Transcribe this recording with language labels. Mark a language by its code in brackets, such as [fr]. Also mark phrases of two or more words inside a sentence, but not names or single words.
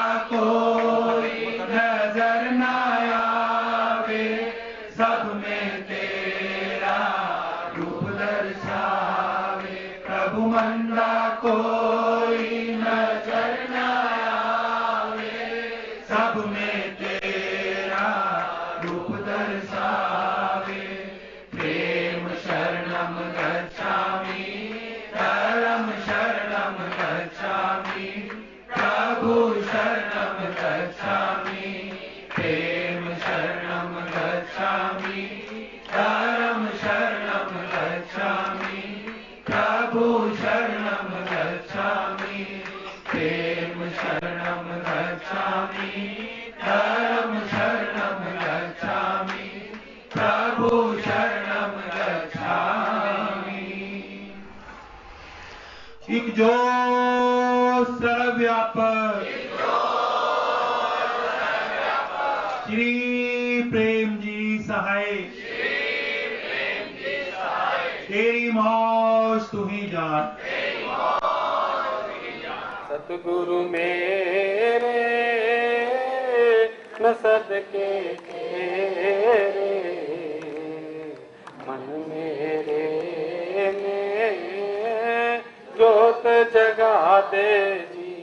[hi] कोई नजर न आवे, सब में तेरा रूप दर्शावे, प्रभु मंदा कोई नजर न आवे, सब में तेरा रूप दर्शावे, [pi] प्रेम शरणम गच्छामि, धर्म शरणम गच्छामि, प्रभु शरणम गच्छामि, प्रेम शरणम गच्छामि, धर्म शरणम गच्छामि, प्रभु शरणम गच्छामि, प्रेम शरणम गच्छामि, धर्म शरणम गच्छामि, प्रभु शरणम गच्छामि। [hi] एक जो सर्वव्यापक श्री प्रेम जी सहाय, तेरी मौज तू ही जान, सतगुरु मेरे न सदके तेरे, मन मेरे में जोत जगा दे